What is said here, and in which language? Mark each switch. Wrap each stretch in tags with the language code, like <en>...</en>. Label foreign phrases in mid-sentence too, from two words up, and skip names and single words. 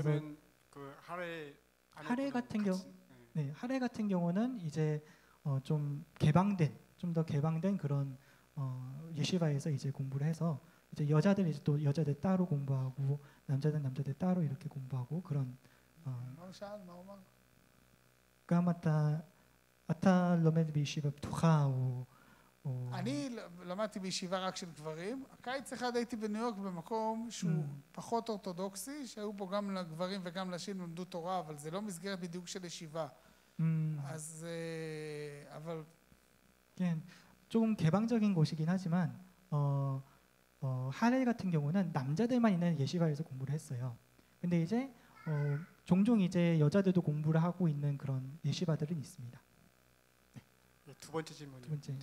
<ko>그러면 그 하레 같은 경우, 네, 하레 같은 경우는 이제 좀 더 개방된 그런 예시바에서 이제 공부를 해서 이제 여자들 이제 또 여자들 따로 공부하고 남자들 따로 이렇게 공부하고 그런.</ko> <he>מה הוא שאל? מה הוא אמר? גם אתה לומד בישיבה פתוחה או אני למדתי בישיבה רק של גברים. הקיץ אחד הייתי בניו יורק במקום שהוא פחות אורתודוקסי, שהיו בו גם לגברים וגם לנשים למדו תורה, אבל זה לא מסגרת בדיוק של ישיבה. אז אבל כן,</he> <ko>조금 개방적인 곳이긴 하지만 하렐 같은 경우는 남자들만 있는 예시바에서 공부를 했어요. 근데 이제 종종 이제 여자들도 공부를 하고 있는 그런 예시바들은 있습니다. 두 번째 질문이요. 두 번째.</ko>